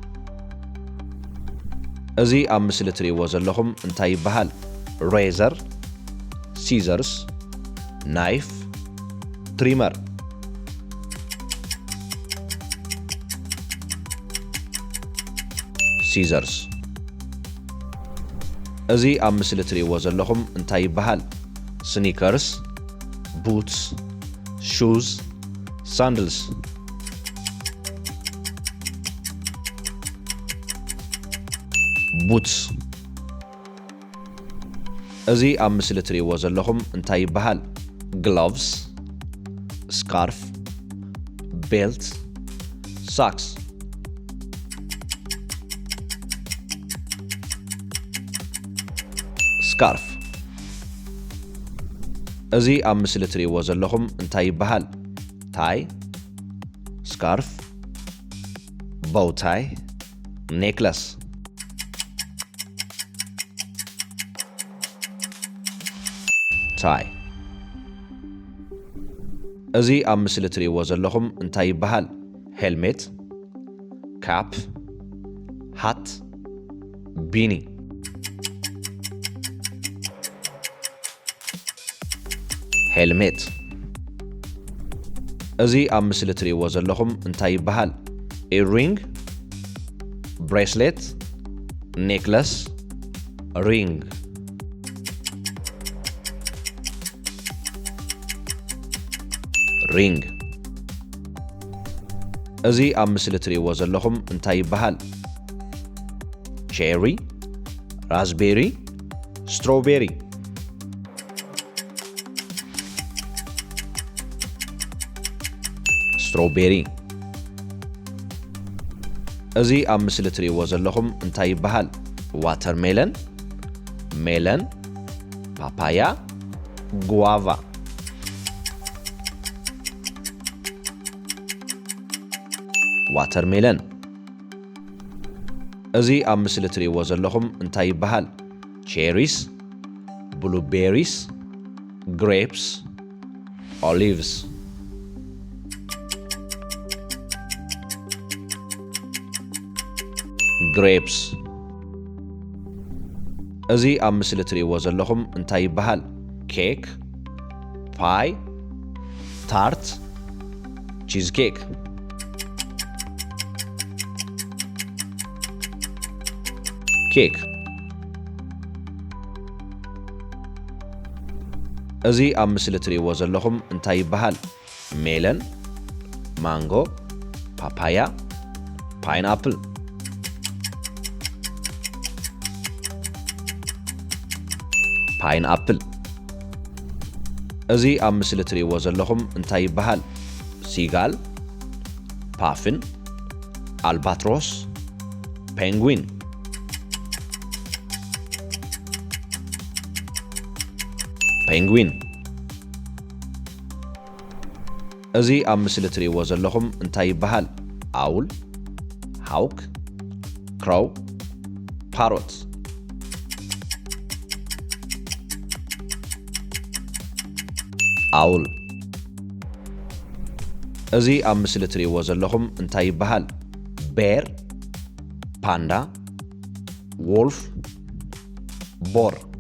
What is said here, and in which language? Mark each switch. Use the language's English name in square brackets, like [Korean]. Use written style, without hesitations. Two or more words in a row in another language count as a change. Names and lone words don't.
[Tigrinya] እዚ ኣብ ምስሊ ትሪእዎ ዘለኹም እንታይ ይበሃል [English] razor scissors knife trimmer scissors [Tigrinya] እዚ ኣብ ምስሊ ትሪእዎ ዘለኹም እንታይ ይበሃል [English] sneakers boots shoes sandals [Tigrinya] boots እዚ ኣብ ምስሊ ትሪእዎ ዘለኹም እንታይ ይበሃል [English] gloves scarf belt socks scarf [Tigrinya] እዚ ኣብ ምስሊ ትሪእዎ ዘለኹም እንታይ ይበሃል [English] tie scarf bow tie necklace [Tigrinya] tie እዚ ኣብ ምስሊ ትሪእዎ ዘለኹም እንታይ ይበሃል [English] helmet cap hat beanie [Tigrinya] helmet እዚ ኣብ ምስሊ ትሪእዎ ዘለኹም እንታይ ይበሃል [English] earring bracelet necklace ring [Tigrinya] ring እዚ ኣብ ምስሊ ትሪእዎ ዘለኹም እንታይ ይበሃል [English] cherry raspberry strawberry strawberry [Tigrinya] እዚ ኣብ ምስሊ ትሪእዎ ዘለኹም እንታይ ይበሃል [English] watermelon melon papaya guava watermelon [Tigrinya] እዚ ኣብ ምስሊ ትሪእዎ ዘለኹም እንታይ ይበሃል [English] cherries blueberries grapes olives [Tigrinya] grapes እዚ ኣብ ምስሊ ትሪእዎ ዘለኹም እንታይ ይበሃል [English] cake pie tart cheesecake [Tigrinya] cake እዚ ኣብ ምስሊ ትሪእዎ ዘለኹም እንታይ ይበሃል [English] melon mango papaya pineapple pineapple [Tigrinya] እዚ ኣብ ምስሊ ትሪእዎ ዘለኹም እንታይ ይበሃል [English] seagull puffin albatross penguin penguin [Tigrinya] እዚ ኣብ ምስሊ ትሪእዎ ዘለኹም እንታይ ይበሃል [English] owl hawk crow parrot [Tigrinya] owl እዚ ኣብ ምስሊ ትሪእዎ ዘለኹም እንታይ ይበሃል [English] bear panda wolf boar